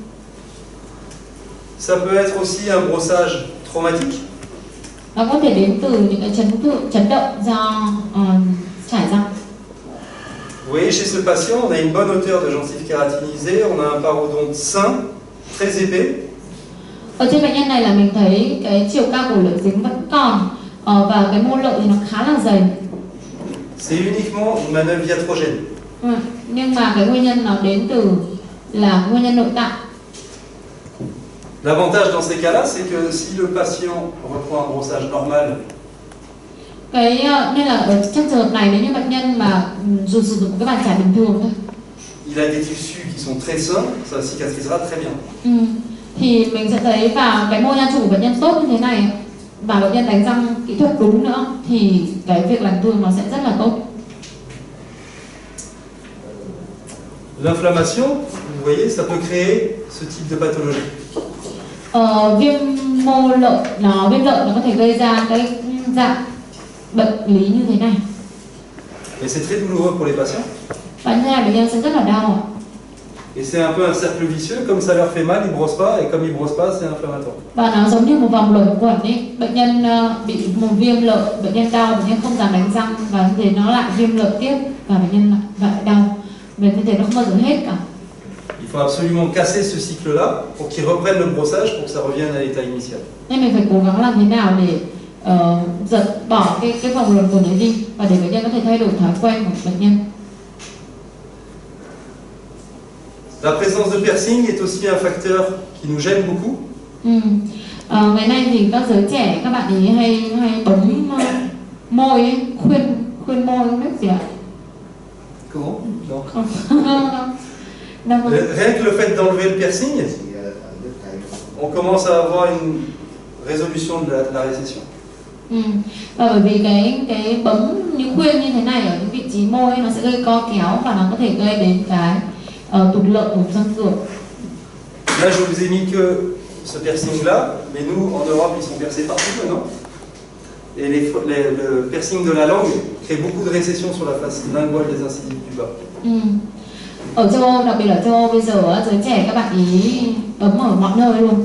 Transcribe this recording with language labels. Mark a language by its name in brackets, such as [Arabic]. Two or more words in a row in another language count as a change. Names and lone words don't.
[French] Ça peut être aussi un brossage traumatique. [Vietnamese] Nó có thể đến từ những cái chấn động do chảy răng. [French] Vous voyez, chez ce patient, on a une bonne hauteur de gencive kératinisée, on a un parodonte sain, très épais. [Vietnamese] Ở trên bệnh nhân này là mình thấy cái chiều cao của lợi dính vẫn còn và cái mô lợi thì nó khá là dày. [French] C'est uniquement une manœuvre iatrogène. [Vietnamese] Nhưng mà cái nguyên nhân nó đến từ là nguyên nhân nội tạng. [French] L'avantage dans ces cas-là, c'est que si le patient reprend un brossage normal, [Vietnamese] Nên là ở trong trường hợp này nếu như bệnh nhân mà dù sử dụng cái bàn chải bình thường thôi, [French] il a des tissus qui sont très sains, ça cicatrisera très bien. [Vietnamese] Thì mình sẽ thấy vào cái mô nha trụ của bệnh nhân tốt như thế này và bệnh nhân đánh răng kỹ thuật đúng nữa thì cái việc lành thương nó sẽ rất là tốt. [French] L'inflammation, vous voyez, ça peut créer ce type de pathologie. [Vietnamese] Viêm lợi nó có thể gây ra cái dạng bệnh lý như thế này. [French] Et c'est très douloureux pour les patients. [Vietnamese] Và như này bệnh nhân sẽ rất là đau. [French] Et c'est un peu un cercle vicieux, comme ça leur fait mal, ils brossent pas, et comme ils brossent pas, c'est inflammatoire. [Vietnamese] Và nó giống như một vòng luẩn quẩn ấy. Bệnh nhân bị một viêm lợi, bệnh nhân đau, bệnh nhân không dám đánh răng và như thế nó lại viêm lợi tiếp và bệnh nhân lại đau. Vì như thế nó không bao giờ hết cả. [French] Il faut absolument casser ce cycle-là pour qu'ils reprennent le brossage, pour que ça revienne à l'état initial. [Vietnamese] Nên mình phải cố gắng làm thế nào để giật bỏ cái vòng luẩn quẩn ấy đi và để bệnh nhân có thể thay đổi thói quen của bệnh nhân. [French] La présence de piercing est aussi un facteur qui nous gêne beaucoup. [Vietnamese] Ngày nay thì các giới trẻ các bạn ấy hay bấm môi ấy, khuyên môi không biết gì ạ? [French] Comment? Non. Rien que le fait d'enlever le piercing, on commence à avoir une résolution de la récession. [Vietnamese] Và bởi vì cái bấm như khuyên như thế này ở những vị trí môi nó sẽ gây co kéo và nó có thể gây đến cái tụt lợi của răng cửa. [French] Là, je vous ai mis que ce piercing-là, mais nous, en Europe, ils sont percés partout maintenant. Et le piercing de la langue crée beaucoup de récessions sur la face linguale des incisives du bas. [Vietnamese] Ở châu Âu, đặc biệt là châu Âu bây giờ, giới trẻ các bạn ý bấm ở mọi nơi luôn.